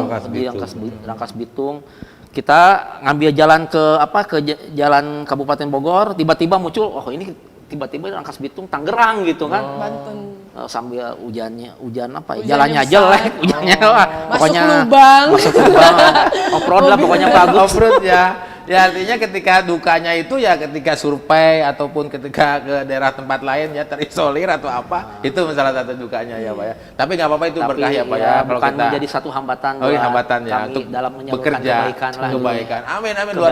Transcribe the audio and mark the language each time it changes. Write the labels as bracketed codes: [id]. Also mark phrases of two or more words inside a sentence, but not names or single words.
[id] Rangkas Bitung. Kita ngambil jalan ke jalan Kabupaten Bogor, tiba-tiba muncul, oh ini tiba-tiba Rangkas Bitung Tangerang gitu kan. Banten. Sambil hujan apa ya? Hujannya Jalannya besar. jelek, hujannya wah, Masuk lubang. Masuk lubang. Off-road lah pokoknya bagus. Off-road ya. Ya artinya ketika dukanya itu ya ketika survei ataupun ketika ke daerah tempat lain ya terisolir atau apa, itu salah satu dukanya ya Pak ya. Tapi nggak apa-apa itu Tapi berkah ya Pak ya. Kalau bukan kita menjadi satu hambatan Oh, iya, buat hambatan ya kami untuk dalam menyalurkan bekerja, kebaikan lah. kebaikan. Amin amin luar